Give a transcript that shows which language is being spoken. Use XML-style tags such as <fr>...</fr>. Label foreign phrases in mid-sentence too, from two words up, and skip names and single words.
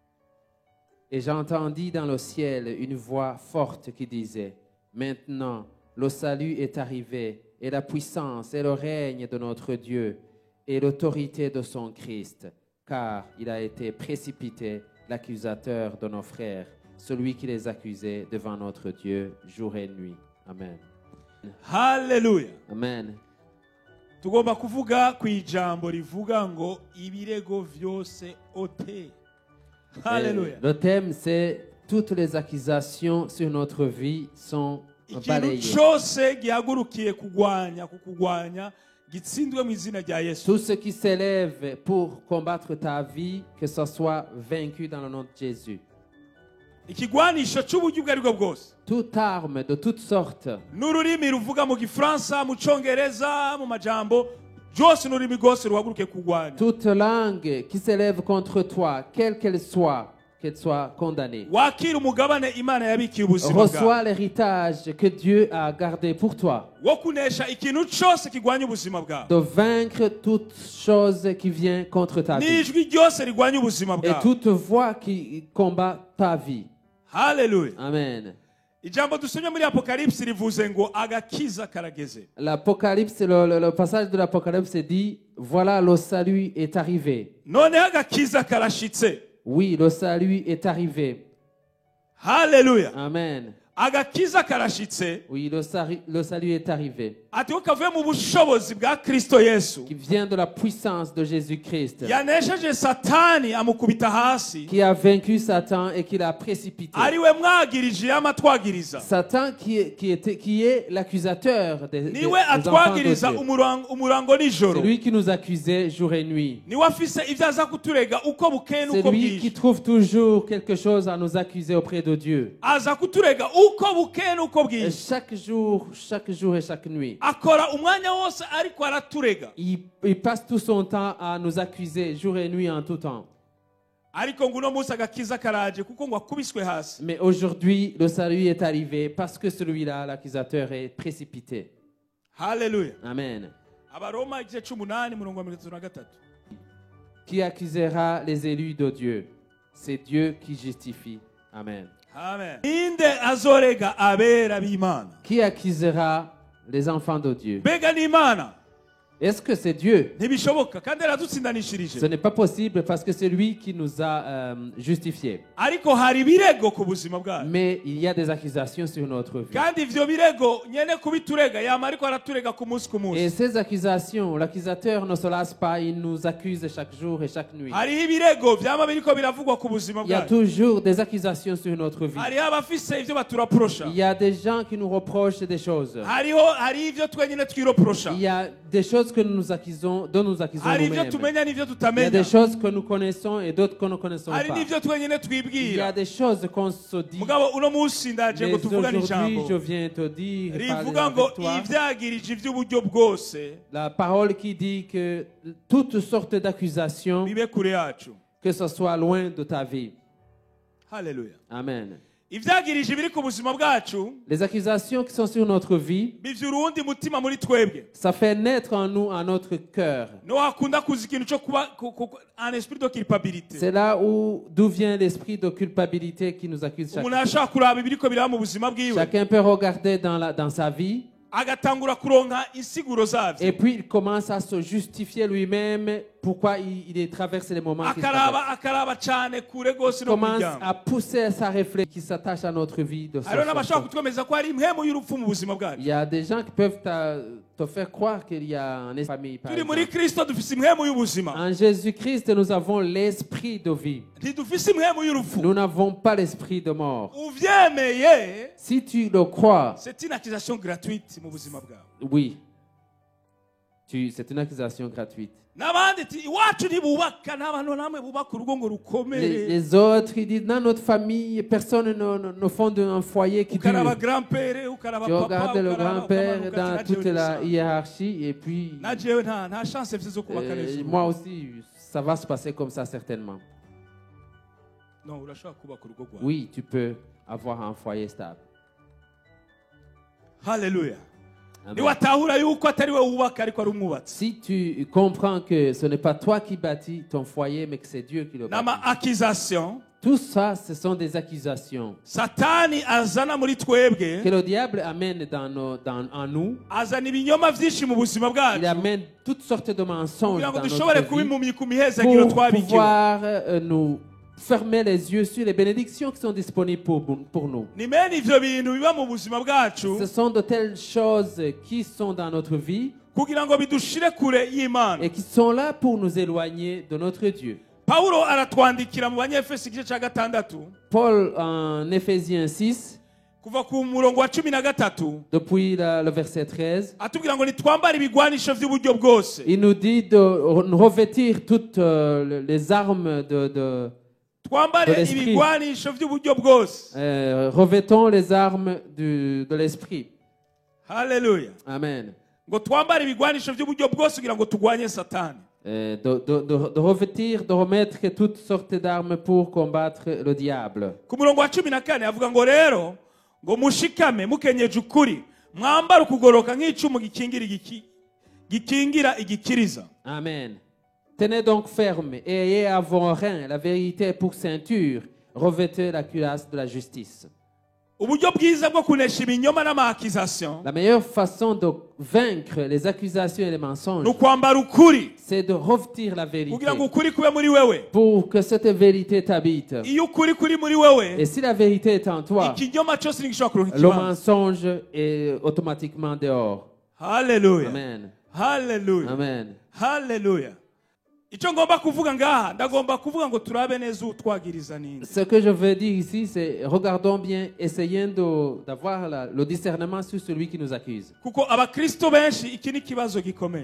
<fr>Et j'entendis dans le ciel une voix forte qui disait: Maintenant, le salut est arrivé, et la puissance et le règne de notre Dieu, et l'autorité de son Christ, car il a été précipité, l'accusateur de nos frères, celui qui les accusait devant notre Dieu jour et nuit. Amen. Hallelujah. Amen.</fr> <rn>Tugomba kuvuga ku ijambo rivuga ngo ibirego vyose ote. Hallelujah.</rn> <fr>Le thème c'est toutes les accusations sur notre vie sont balayées.</fr> <rn>Cyose gihagurukiye kukugwanya gitsindwe mu izina rya Yesu.</rn> <fr>Tout ce qui s'élève pour combattre ta vie, que ce soit vaincu dans le nom de Jésus.</fr> <rn>Ikigwanisho cy'uburyo bwari bwo bwose.</rn> <fr>Toute arme de toutes sortes.</fr> <rn>N'ururimi ruvuga mu Gifaransa, mu Congereza, mu majambo byose n'ururimi rwose ruhaguruke kugwanya.</rn> <fr>Toute langue qui s'élève contre toi, quelle qu'elle soit condamnée.</fr> <rn>Wakira umugabane Imana yabikiye ubuzima bwawe.</rn> <fr>Reçois l'héritage que Dieu a gardé pour toi.</fr> <rn>Wo kunesha ikintu cyose kigwanya ubuzima bwawe.</rn> <fr>De vaincre toute chose qui vient contre ta vie.</fr> <rn>N'ijwi ryose rigwanya ubuzima</rn> <fr>Et</fr> <rn>bwawe.</rn> <fr>toute voix qui combat ta vie. Hallelujah. Amen.</fr> <rn>Ijambo dusomye muri Apocalypse rivuze ngo agakiza karageze.</rn> <fr>L'Apocalypse, le passage de l'Apocalypse dit, voilà, le salut est arrivé.</fr> <rn>None agakiza karashitse.</rn> <fr>Oui, le salut est arrivé. Hallelujah. Amen.</fr> <rn>Agakiza karashitse.</rn> <fr>Oui, le salut est arrivé.</fr> <rn>Ati ukavuye mu bushobozi bwa Kristo Yesu.</rn> <fr>Qui vient de la puissance de Jésus-Christ.</fr> <rn>Yanesheje Satani amukubita hasi.</rn> <fr>Qui a vaincu Satan et qui l'a précipité.</fr> <rn>Ariwe mwagirije amatwagiriza.</rn> <fr>Satan qui est l'accusateur des</fr> <rn>niwe</rn> <fr>enfants</fr> <rn>atwagiriza</rn> <fr>de Dieu.</fr> <rn>umurango nijoro.</rn> <fr>C'est lui qui nous accusait jour et nuit.</fr> <rn>Niwe afise ivyo aza kuturega uko bukeye</rn> <fr>C'est</fr> <rn>nuko</rn> <fr>lui qui</fr> <rn>bwije.</rn> <fr>trouve toujours quelque chose à nous accuser auprès de Dieu.</fr> <rn>Aza kuturega uko bukeye nuko</rn> <fr>Et</fr> <rn>bwije.</rn> <fr>chaque jour et chaque nuit.</fr> <rn>Akora umwanya wose ariko araturega.</rn> <fr>Il passe tout son temps à nous accuser jour et nuit en tout temps.</fr> <rn>Ariko nguno munsi agakiza karaje kuko ngo akubiswe hasi.</rn> <fr>Mais aujourd'hui, le salut est arrivé parce que celui-là, l'accusateur, est précipité. Hallelujah. Amen.</fr> <rn>Abaroma igice 18 murongo wa 33.</rn> <fr>Qui accusera les élus de Dieu? C'est Dieu qui justifie. Amen.</fr> <rn>Amen. Inde azorega abera b'Imana.</rn> <fr>Qui accusera les enfants de Dieu?</fr> <rn>Bega ni Imana.</rn> <fr>Est-ce que c'est Dieu?</fr> <rn>Ntibishoboka kandi aradutsindanishirije.</rn> <fr>Ce n'est pas possible parce que c'est lui qui nous a justifiés.</fr> <rn>Ariko hari birego ku buzima bwacu.</rn> <fr>Mais il y a des accusations sur notre vie.</fr> <rn>Kandi ivyo birego nyene kubiturega yama ariko araturega ku munsi ku munsi.</rn> <fr>Et ces accusations, l'accusateur ne se lasse pas, il nous accuse chaque jour et chaque nuit.</fr> <rn>Hariho ibirego vyama biriko biravugwa ku buzima</rn> <fr>Il y a</fr> <rn>bwacu.</rn> <fr>toujours des accusations sur notre vie.</fr> <rn>Hariho abafise ivyo baturaprosha.</rn> <fr>Il y a des gens qui nous reprochent des choses.</fr> <rn>Hariho ivyo twenyene twiroprosha.</rn> <fr>Il y a des choses que nous accusons, dont nous accusons</fr> <rn>Hari ivyo</rn> <fr>nous-mêmes.</fr> <rn>tumenya n'ivyo</rn> <fr>Il y a</fr> <rn>tutamenya.</rn> <fr>des choses que nous connaissons et d'autres que nous ne connaissons</fr> <rn>Hari</rn> <fr>pas.</fr> <rn>n'ivyo twenyene</rn> <fr>Il y a</fr> <rn>twibwira.</rn> <fr>des choses qu'on se dit.</fr> <rn>Mugabo uno munsi ndaje</rn> <fr>Mais</fr> <rn>ngo tuvugane</rn> <fr>aujourd'hui,</fr> <rn>ijambo.</rn> <fr>je viens te dire, parler</fr> <rn>Rivuga ngo</rn> <fr>avec toi,</fr> <rn>ivyagirije ivy'uburyo bwose</rn> <fr>la parole qui dit que toutes sortes d'accusations,</fr> <rn>bibe kure yacu.</rn> <fr>que ce soit loin de ta vie. Hallelujah. Amen.</fr> <rn>Ivyagirije biri ku buzima bwacu</rn> <fr>Les accusations qui sont sur notre vie,</fr> <rn>bivye urundi mutima muri twebwe.</rn> <fr>ça fait naître en nous, en notre cœur.</fr> <rn>No hakunda kuza ikintu cyo kuba</rn> <fr>un esprit de culpabilité. C'est là d'où vient l'esprit de culpabilité qui nous accuse chaque</fr> <rn>Umuntu ashaka kuraba ibiriko biraba mu buzima bwiwe</rn> <fr>Chacun peut regarder dans sa vie</fr> <rn>agatangura kuronka insiguro zavyo.</rn> <fr>et puis il commence à se justifier lui-même pourquoi il est traversé les moments qu'il traverse.</fr> <rn>akaraba cyane kure gose</rn> <fr>Il</fr> <rn>no</rn> <fr>commence</fr> <rn>kujyamo.</rn> <fr>à pousser sa réflexion qui s'attache à notre vie. De</fr> <rn>Hariho n'abashaka</rn> <fr>sorte.</fr> <rn>kutwemeza ko hari impemu y'urupfu mu buzima bwacu.</rn> <fr>Il y a des gens qui peuvent te faire croire qu'il y a un esprit famille. Par</fr> <rn>Turi muri</rn> <fr>exemple.</fr> <rn>Kristo dufise impemu y'ubuzima.</rn> <fr>En Jésus-Christ, nous avons l'esprit de vie.</fr> <rn>Ntidufise impemu y'urupfu.</rn> <fr>Nous n'avons pas l'esprit de mort.</fr> <rn>Uvyemeye,</rn> <fr>Si tu le crois, c'est une accusation gratuite</fr> <rn>mu buzima bwawe.</rn> <fr>oui, C'est une accusation gratuite.</fr> <rn>n'abandi ati iwacu ntibubaka nta bantu namwe bubaka urugo ngo rukomere</rn> <fr>Les autres, ils disent, dans notre famille, personne ne fonde un foyer qui</fr> <rn>ukaraba</rn> <fr>dure.</fr> <rn>grand-père ukaraba</rn> <fr>Tu</fr> <rn>papa</rn> <fr>regardes le</fr> <rn>ukaraba</rn> <fr>grand-père</fr> <rn>ukamara</rn> <fr>dans</fr> <rn>ugaca</rn> <fr>toute la hiérarchie et puis</fr> <rn>na jewe nta chance mfise zo kubaka neza urugo.</rn> <fr>moi aussi, ça va se passer comme ça certainement.</fr> <rn>no urashobora kubaka urugo rwawe.</rn> <fr>Oui, tu peux avoir un foyer stable. Haleluya. Amen.</fr> <rn>niwatahura yuko atari we wubaka ariko ari umwubatsi</rn> <fr>Si tu comprends que ce n'est pas toi qui bâtis ton foyer, mais que c'est Dieu qui le bâtit.</fr> <rn>n'ama accusation</rn> <fr>Tout ça, ce sont des accusations</fr> <rn>satani azana muri twebwe</rn> <fr>que le diable amène en nous.</fr> <rn>azana ibinyoma vyinshi mu buzima</rn> <fr>Il</fr> <rn>bwacu</rn> <fr>amène toutes sortes de mensonges</fr> <rn>kugira ngo</rn> <fr>dans</fr> <rn>dushobore</rn> <fr>notre</fr> <rn>kuba</rn> <fr>vie</fr> <rn>impumyi ku mihezagiro</rn> <fr>pour</fr> <rn>twabikiwe</rn> <fr>pouvoir nous fermer les yeux sur les bénédictions qui sont disponibles pour nous.</fr> <rn>ni mene ivyo bintu biba mu buzima bwacu</rn> <fr>Ce sont de telles choses qui sont dans notre vie</fr> <rn>kugira ngo bidushire kure y'Imana.</rn> <fr>et qui sont là pour nous éloigner de notre Dieu.</fr> <rn>Paulo aratwandikira mu banyefesi igice cya gatandatu</rn> <fr>Paul, en Éphésiens 6,</fr> <rn>kuva ku murongo wa 13</rn> <fr>depuis le verset 13,</fr> <rn>atubwira ngo nitwambare ibigwanisho by'uburyo bwose</rn> <fr>il nous dit de revêtir toutes les armes de</fr> <rn>twambare</rn> <fr>l'esprit.</fr> <rn>ibigwanisho by'uburyo bwose.</rn> <fr>revêtons les armes de l'esprit. Haleluya. Amen.</fr> <rn>ngo twambare ibigwanisho by'uburyo bwose kugira ngo tugwanye satani.</rn> <fr>De revêtir, de remettre toutes sortes d'armes pour combattre le diable.</fr> <rn>Ku murongo wa 14 avuga ngo rero ngo mushikame mukenyeje ukuri mwambare ukugoroka nk'icumu gikingira igikiriza. Amen.</rn> <fr>Tenez donc ferme et ayez à vos reins la vérité pour ceinture. Revêtez la cuirasse de la justice.</fr> <rn>Uburyo bwiza bwo kunesha ibinyoma n'amakization</rn> <fr>La meilleure façon de vaincre les accusations et les mensonges,</fr> <rn>nukwambara ukuri</rn> <fr>c'est de revêtir la vérité</fr> <rn>kugira ngo ukuri kube muri wewe.</rn> <fr>pour que cette vérité t'habite.</fr> <rn>Iyo ukuri kuri muri wewe</rn> <fr>Et si la vérité est en toi,</fr> <rn>ikinyoma cyose ntigishobora kuronka</rn> <fr>le</fr> <rn>ikibanza.</rn> <fr>mensonge est automatiquement dehors. Haleluya. Amen. Haleluya. Amen. Haleluya.</fr> <rn>Icyo ngomba kuvuga ngaha ndagomba kuvuga ngo turabe neza utwagiriza ninde.</rn> <fr>Ce que je veux dire ici, c'est regardons bien, essayons d'avoir le discernement sur celui qui nous accuse.</fr> <rn>Kuko abakristo benshi iki ni kibazo gikomeye.</rn>